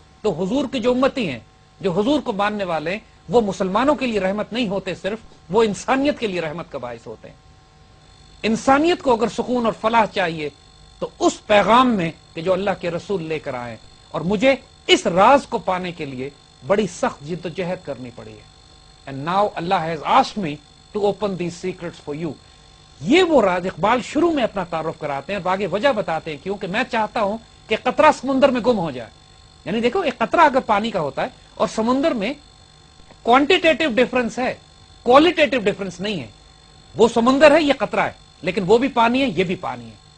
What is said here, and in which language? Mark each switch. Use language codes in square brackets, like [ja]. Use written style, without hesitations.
[ur] تو حضور کے جو امتی ہیں, جو حضور کو ماننے والے ہیں, وہ مسلمانوں کے لیے رحمت نہیں ہوتے, صرف وہ انسانیت کے لیے رحمت کا باعث ہوتے ہیں. انسانیت کو اگر سکون اور فلاح چاہیے تو اس پیغام میں کہ جو اللہ کے رسول لے کر آئے, اور مجھے اس راز کو پانے کے لیے بڑی سخت جد و جہد کرنی پڑی ہے. [en] And now Allah has asked me to open these secrets for you. [ur] یہ وہ راز اقبال شروع میں اپنا تعارف کراتے ہیں اور آگے وجہ بتاتے ہیں کیوں کہ میں چاہتا ہوں کہ قطرہ سمندر میں گم ہو جائے. یعنی دیکھو ایک قطرہ اگر پانی کا ہوتا ہے اور سمندر میں کوانٹیٹیو ڈفرنس ہے, کوالٹیٹیو ڈفرنس نہیں ہے. وہ سمندر ہے, یہ قطرہ ہے, لیکن وہ بھی پانی ہے, یہ بھی پانی ہے.